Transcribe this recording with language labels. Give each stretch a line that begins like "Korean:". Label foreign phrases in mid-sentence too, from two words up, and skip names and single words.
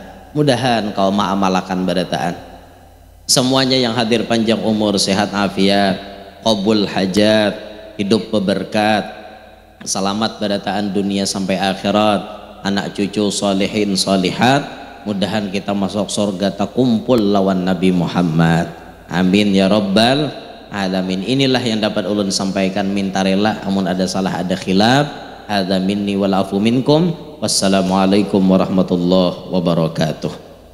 Banjar: Mudahan kau ma'amalakan barataan. Semuanya yang hadir panjang umur, sehat afiat, qabul hajat, hidup berberkat, selamat barataan dunia sampai akhirat, anak cucu solehin solihat. Mudahan kita masuk surga tak kumpul lawan Nabi Muhammad.
Arabic: آمين يا رب العالمين.
Banjar: Inilah yang dapat ulun sampaikan, minta rela amun ada salah ada khilaf.
Arabic: هذا مني والعفو منكم. والسلام عليكم ورحمة الله وبركاته.